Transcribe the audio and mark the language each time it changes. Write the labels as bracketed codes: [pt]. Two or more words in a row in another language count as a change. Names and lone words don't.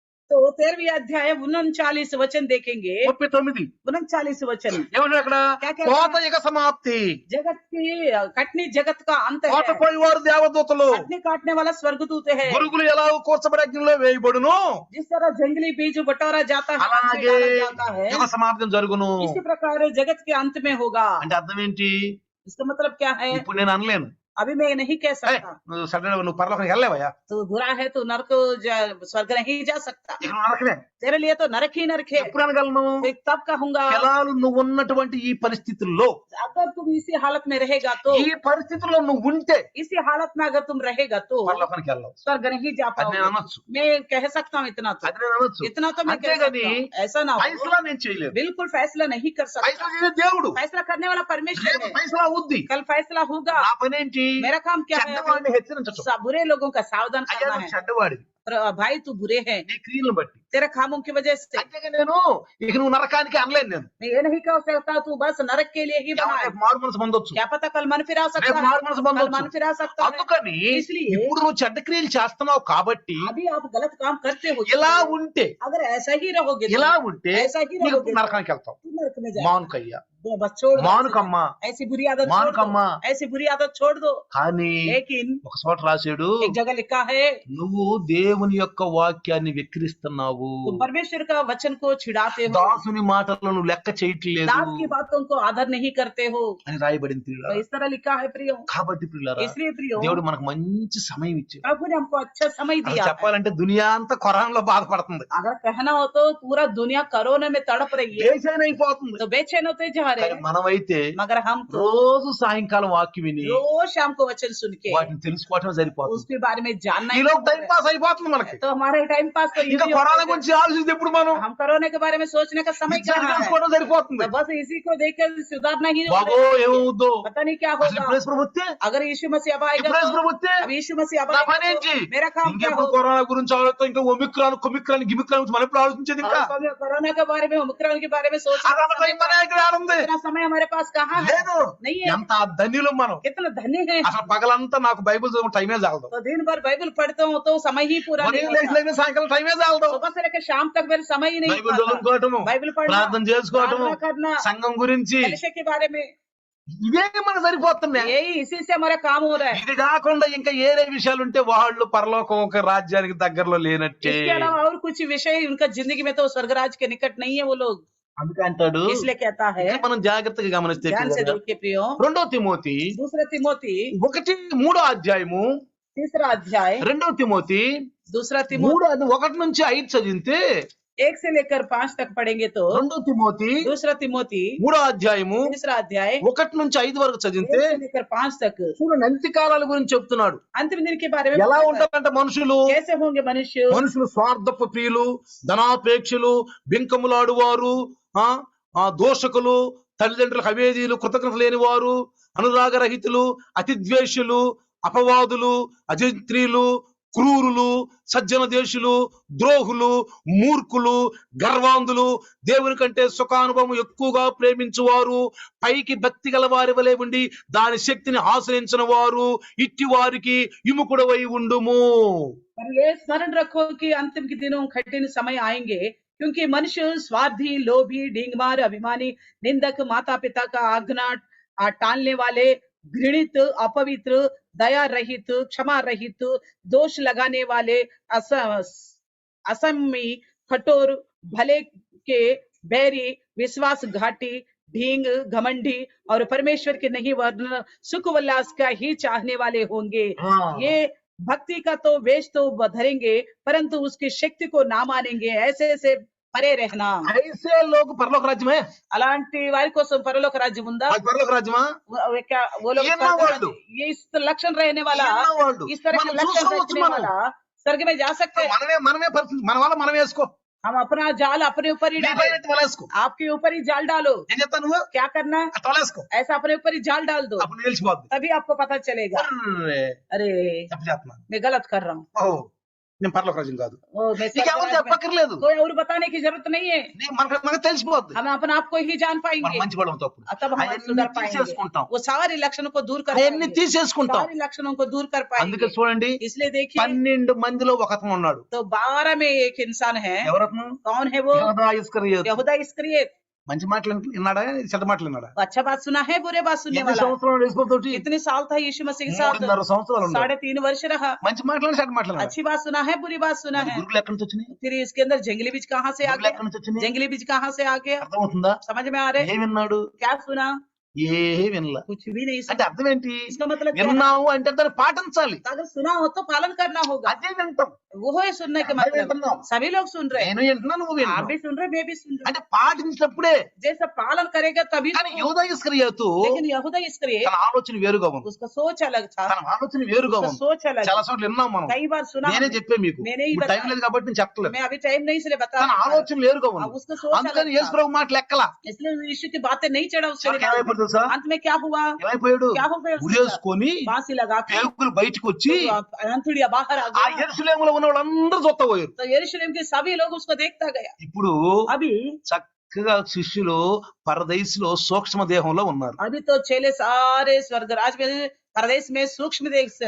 [hi] तो 13वीं अध्याय 39 वचन देखेंगे। 39 39 वचन [te] ఏమంటారు అక్కడ? [hi] क्या कहता [te] కోత [hi] है? [te] ఇక సమాప్తి. [hi] जगत की कटनी जगत का अंत है। [te] కోత పోయేవారు దేవదూతలు, [hi] कटनी काटने वाला स्वर्गदूत है। [te] గురుగులు ఎలా కూర్చబడి అగ్నిలో వేయబడును, [hi] जिस तरह जंगली बीज बटोरा जाता है, हाथ में [te] అలాగే [hi] डाला जाता है, [te] యుగ సమాప్తం జరుగును. [hi] इसी प्रकार जगत के अंत में होगा। [te] అంటే అర్థం ఏంటి? [hi] इसका मतलब क्या है? [te] ఇప్పుడు నేను అనలేను, [hi] अभी मैं नहीं कह [te] "ఏయ్, [hi] सकता [te] నువ్వు సడన్ నువ్వు పరలోకానికి వెళ్ళలేవయ్యా, [hi] तो बुरा है तो नरक स्वर्ग नहीं जा सकता। [te] ఇక నువ్వు నరకమే. [hi] तेरे लिए तो नरक ही नरक है। [te] ఎప్పుడు అనగలను? [hi] फिर तब कहूंगा [te] ఫలాలు నువ్వు ఉన్నటువంటి ఈ పరిస్థితుల్లో, [hi] अगर तुम इसी हालत में रहेगा तो, [te] ఈ పరిస్థితుల్లో నువ్వు ఉంటే [hi] इसी हालत में अगर तुम रहेगा तो [te] పరలోకానికి వెళ్ళవు. [hi] स्वर्ग नहीं जा [te] అది నేను [hi] पाओगे। [te] అనొచ్చు, [hi] मैं कह सकता हूँ इतना तो, [te] అది నేను అనొచ్చు. [hi] इतना तो मैं कह [te] అంతేగాని [hi] सकता हूँ। ऐसा ना हो, [te] ఫైసలా నేను చేయలేదు. [hi] बिल्कुल फैसला नहीं कर सकता। [te] ఫైసలా చేసే దేవుడు, [hi] फैसला करने वाला परमेश्वर [te] రేపు [hi] है। [te] ఫైసలా అవుద్ది. [hi] कल फैसला होगा। [te] నా పనేంటి? [hi] मेरा काम क्या है? [te] చెడ్డవాడిని హెచ్చరించటం. [hi] बुरे लोगों का सावधान [te] అయ్యా [hi] करना [te] నువ్వు [hi] है। [te] చెడ్డవాడివి, [hi] भाई तू बुरे है [te] నీ క్రియలను బట్టి. [hi] तेरे कामों की वजह से। [te] అంతేగా నేను ఇక నువ్వు నరకానికి అనలేను. నేను [hi] मैं ये नहीं कह सकता तू बस नरक के लिए ही बना है। [te] రేపు మారు మనసు పొందొచ్చు, [hi] क्या पता कल मन फिरा सकता [te] రేపు [hi] है, [te] మారు మనసు [hi] कल मन [te] పొందొచ్చు. [hi] फिरा सकता है। [te] అందుకని [hi] इसलिए [te] ఇప్పుడు నువ్వు చెడ్డ క్రియలు చేస్తున్నావు కాబట్టి [hi] अभी आप गलत काम करते हो। [te] ఇలా ఉంటే, [hi] अगर ऐसा ही रहोगे [te] ఇలా [hi] तो, [te] ఉంటే [hi] ऐसा ही [te] నీకు [hi] रहोगे [te] నరకానికి వెళ్తావు. [hi] तू नरक में जाएगा। [te] మానుకయ్యా, [hi] बस छोड़ दो, [te] మానుకమ్మా. [hi] ऐसी बुरी आदत छोड़ [te] మానుకమ్మా. [hi] दो, ऐसी बुरी आदत छोड़ दो। [te] కానీ [hi] लेकिन [te] ఒక చోట రాశాడు, [hi] एक जगह लिखा है [te] నువ్వు దేవుని యొక్క వాక్యాన్ని వెక్కిరిస్తున్నావు, [hi] तुम परमेश्वर का वचन को छिड़ाते हो, [te] దాసుని మాటలను లెక్క చేయట్లేదు [hi] दास की बातों को आदर नहीं करते हो। [te] అని రాయబడింది [hi] तो [te] ప్రియులారా. [hi] इस तरह लिखा है प्रियो। [te] కాబట్టి ప్రియులారా, [hi] इसलिए प्रियो [te] దేవుడు మనకు మంచి సమయం ఇచ్చాడు. [hi] प्रभु ने हमको अच्छा समय [te] అసలు [hi] दिया है। [te] చెప్పాలంటే దునియా అంతా కొరాన్లో బాధపడుతుంది, [hi] अगर कहना हो तो पूरा दुनिया कोरोना में तड़प रही है, [te] బేచైన అయిపోతుంది. [hi] तो बेचैन होते जा रहे [te] కానీ [hi] हैं। [te] మనమైతే [hi] मगर हम तो [te] రోజు సాయంకాలం వాక్యం విని [hi] रोज शाम को वचन सुन के [te] వాటిని తెలుసుకోవటం సరిపోతుంది. [hi] उसके बारे में जानना ही [te] ఈలో టైం [hi] है। [te] పాస్ అయిపోతుంది మనకి. [hi] तो हमारे [en] time pass [hi] तो [te] ఇంకా [hi] इसी [te] కరోనా [hi] होता है। [te] గురించి ఆలోచిస్తే ఇప్పుడు మనం [hi] हम कोरोना के बारे में सोचने का समय [te] ఇది [hi] कहाँ है? [te] తెలుసుకోవడం సరిపోతుంది. [hi] तो बस इसी को देखकर सुधारना ही [te] బాగో ఏమవుద్దో, [hi] पता नहीं क्या [te] అసలు [hi] होगा। [te] ఇప్పుడు ప్రభుత్వే, [hi] अगर यीशु मसीह अब आएगा [te] ఇప్పుడు [hi] तो, [te] ప్రభుత్వే [hi] अब यीशु मसीह अब [te] నా [hi] आएगा [te] పనేంటి? [hi] तो मेरा काम क्या [te] ఇంకెప్పుడు [hi] होगा? [te] కరోనా గురించి ఆలోచిస్తాం, ఇంకా ఒమిక్రాన్ కొమిక్రాన్ గిమిక్రాన్ గురించి మనం ఎప్పుడు ఆలోచించేది? ఇంకా [hi] और कभी कोरोना के बारे में ओमिक्रॉन के बारे में सोचने [te] అదంతా [hi] का समय [te] టైం పనే ఇక్కడ ఆడుంది [hi] इतना समय हमारे पास कहाँ है? [te] లేదు. [hi] नहीं है। [te] ఎంత ధన్యులం మనం. [hi] कितना धन्य है। [te] అసలు పగలంతా నాకు బైబిల్ చదువు టైమే చాలదు, [hi] तो दिन भर बाइबल पढ़ता हूँ तो समय ही पूरा नहीं [te] ఉదయం [hi] होता। [te] లేచిన సాయంకాలం టైమే చాలదు. [hi] सुबह से लेकर शाम तक मेरा समय ही नहीं [te] బైబిల్ [hi] होता। [te] చదువుకోవటము, [hi] बाइबल पढ़ना, [te] ప్రార్థన చేసుకోవటము, [hi] प्रार्थना करना, [te] సంఘం గురించి, [hi] कलीसिया के बारे में, [te] ఇవే మనకు సరిపోతున్నాయి. [hi] यही इसी से हमारा काम हो रहा है। [te] ఇది కాకుండా ఇంకా ఏరే విషయాలు ఉంటే వాళ్ళు పరలోకం ఒక రాజ్యానికి దగ్గరలో లేనట్టే. [hi] इसके अलावा और कुछ विषय उनका जिंदगी में तो स्वर्गराज के निकट नहीं है वो लोग। [te] అందుకే అంటాడు, [hi] इसलिए कहता है, [te] ఇంకా మనం జాగ్రత్తగా గమనిస్తే [hi] ध्यान से देख के प्रियो, [te] 2 తిమోతి [hi] दूसरा तिमोती [te] 1:3 అధ్యాయము, [hi] तीसरा अध्याय, [te] 2 తిమోతి [hi] दूसरा तिमोती [te] 1 నుంచి 5 చదివితే, [hi] 1 से लेकर 5 तक पढ़ेंगे तो [te] 2 తిమోతి [hi] दूसरा तिमोती [te] 3 అధ్యాయము [hi] तीसरा अध्याय [te] 1 నుంచి 5 వరకు [hi] 1 [te] చదివితే [hi] से लेकर 5 तक [te] చూడండి అంత్యకాలాల గురించి చెప్తున్నాడు. [hi] अंतिम दिन के बारे में [te] ఎలా [hi] बताता है। [te] ఉంటారంటే మనుషులు, [hi] कैसे होंगे मनुष्य? [te] మనుషులు స్వార్థపు ప్రియులు, ధనాపేక్షలు, బింకములాడువారు, దోషకులు, తల్లిదండ్రులకు అవేదీలు, కృతజ్ఞత లేని వారు, అనురాగరహితులు, అతిద్వేషులు, అపవాదులు, అజంత్రీలు, క్రూరులు, సజ్జన దేశులు, ద్రోహులు, మూర్ఖులు, గర్వాంధులు, దేవుని కంటే సుఖానుభవం ఎక్కువగా ప్రేమించువారు, పైకి భక్తి గల వారి వలె ఉండి దాని శక్తిని ఆశ్రయించిన వారు, ఇట్టి వారికి విముఖుడవై ఉండుము. [hi] पर ये स्मरण रखो कि अंतिम के दिनों कठिन समय आएंगे, क्योंकि मनुष्य स्वार्थी, लोभी, ढींगमार, अभिमानी, निंदक, माता पिता का आज्ञा टालने वाले, घृणित, अपवित्र, दया रहित, क्षमा रहित, दोष लगाने वाले, असमी, कठोर, भले के बैरी, विश्वासघाती, ढींग, घमंडी और परमेश्वर के नहीं वरन सुख उल्लास का ही चाहने वाले होंगे। ये भक्ति का तो वेश तो धरेंगे, परंतु उसकी शक्ति को ना मानेंगे। ऐसे से परे रहना। [te] ఐసే లోక పరలోక రాజ్యమే, అలాంటి వారి కోసం పరలోక రాజ్యం ఉందా? అది పరలోక రాజ్యమా? [hi] वो लोग ये ना వాళ్ళు. ये इस लक्षण रहने वाला, [te] వాళ్ళు [hi] इस तरह के [te] మనం [hi] लक्षण [te] చూసుకోవచ్చు. [hi] रखने वाला स्वर्ग में जा सकते हैं। [te] మనమే పరిస్థితి, మన వల్ల మనం వేసుకో, [hi] हम अपना जाल अपने ऊपर ही [te] నీ [hi] डालो, [te] పైన వలేసుకో. [hi] आपके ऊपर ही जाल डालो। [te] ఏం చెప్తావు నువ్వు? [hi] क्या करना है? [te] అట్లా వలేసుకో, [hi] ऐसा अपने ऊपर ही जाल डाल दो, [te] అప్పుడు నిలిచిపోద్ది. [hi] तभी आपको पता चलेगा। अरे [te] తప్పు చేస్తున్నా. [hi] मैं गलत कर रहा हूँ। [te] ఓ నేను పరలోక రాజ్యం కాదు. [hi] वो मैं [te] నీకు ఎవరు [hi] स्वर्ग राज्य में [te] చెప్పక్కర్లేదు, [hi] कोई और बताने की जरूरत नहीं है, [te] మనకు తెలిసిపోద్ది. [hi] हम अपने आप को ही जान [te] మనం [hi] पाएंगे, [te] మంచి వాళ్ళం తప్పుడు [hi] तब हम [te] అవన్నీ [hi] सुधर पाएंगे, [te] తీసేసుకుంటాం, [hi] वो सारे लक्षणों को दूर कर [te] అవన్నీ [hi] पाएंगे, [te] తీసేసుకుంటాం. [hi] सारे लक्षणों को दूर कर [te] అందుకే [hi] पाएंगे। [te] చూడండి, [hi] इसलिए देखिए [te] 12 మందిలో ఒక అతను ఉన్నాడు. [hi] तो 12 में एक इंसान है, [te] ఎవరతను? [hi] कौन है वो? [te] యోధా ఇస్కరియోతు. [hi] यहूदा इस्करियत। [te] మంచి మాటలు విన్నాడా, చెడ్డ మాటలు విన్నాడా? [hi] अच्छा बात सुना है, बुरे बात सुनने [te] ఎన్ని [hi] वाला है। [te] సంవత్సరాలు యేసుతోటి? [hi] कितने साल था यीशु मसीह के साथ? [te] 3.5 సంవత్సరాలు ఉన్నాడు. [hi] 3.5 वर्ष रहा। [te] మంచి మాటలు చెడ్డ మాటలు [hi] अच्छी बात सुना है, बुरी बात सुना है। [te] గురువులు ఎక్కడి నుంచి వచ్చినాయి? [hi] फिर इसके अंदर जंगली बीज कहाँ से आ [te] గురువులు [hi] गया? [te] ఎక్కడి నుంచి వచ్చినాయి? [hi] जंगली बीज कहाँ से आ गया? [te] అర్థమవుతుందా? [hi] समझ में आ रहे? [te] ఏం విన్నాడు? [hi] क्या सुना? [te] ఏ వినలా. [hi] कुछ भी नहीं [te] అంటే [hi] सुना। [te] అర్థం ఏంటి? [hi] इसका मतलब क्या है? [te] విన్నావు అంటే దాన్ని పాటించాలి. [hi] अगर सुना हो तो पालन करना होगा। [te] అదే వింటాం. [hi] वो है सुनने के [te] అందరూ [hi] मतलब। [te] వింటున్నాం. [hi] सभी लोग सुन रहे हैं, [te] నేను వింటున్నా, నువ్వు [hi] आप [te] వింటున్నావు. [hi] भी सुन रहे, मैं भी सुन रहा [te] అంటే పాటించినప్పుడే. [hi] हूँ। जैसे पालन करेगा तभी [te] కానీ [hi] तो। [te] యోధా ఇస్కరియోతు [hi] लेकिन यहूदा इस्करियत, [te] తన ఆలోచన వేరుగా ఉంది. [hi] उसका सोच अलग था, [te] తన ఆలోచన వేరుగా [hi] उसका [te] ఉంది. [hi] सोच अलग [te] చాలా [hi] है। [te] చోట్ల విన్నాం మనం. [hi] कई बार सुना [te] నేనే [hi] हमने। [te] చెప్పే మీకు. నేనే ఈ ఇప్పుడు టైం బతా- లేదు కాబట్టి నేను చెప్పలేదు. [hi] मैं अभी टाइम नहीं इसलिए बता [te] తన [hi] नहीं पा रहा। [te] ఆలోచన వేరుగా [hi] अब [te] ఉంది. [hi] उसका सोच [te] అందుకని [hi] अलग [te] యేసు [hi] था, [te] ప్రభు మాటలు ఎక్కల. [hi] इसलिए यीशु की बातें नहीं चढ़ा उसके [te] చివరికి [hi] दिमाग [te] ఏమైపోయింది [hi] में। [te] తెలుసా? [hi] अंत में क्या हुआ? [te] ఏమైపోయాడు? [hi] क्या हो गया? [te] ఉరేసుకొని [hi] फांसी लगा के [te] పేగులు బయటకు వచ్చి [hi] अंतुड़िया बाहर आ [te] ఆ [hi] गया। [te] యెరూషలేములో ఉన్న వాళ్ళందరూ చూస్తా పోయారు. [hi] तो यरूशलेम के सभी लोग उसको देखता गया। [te] ఇప్పుడు [hi] अभी [te] చక్కగా శిష్యులు పరదైసులో సూక్ష్మ దేహంలో ఉన్నారు. [hi] अभी तो चेले सारे स्वर्गराज में परदेश में सूक्ष्म देख से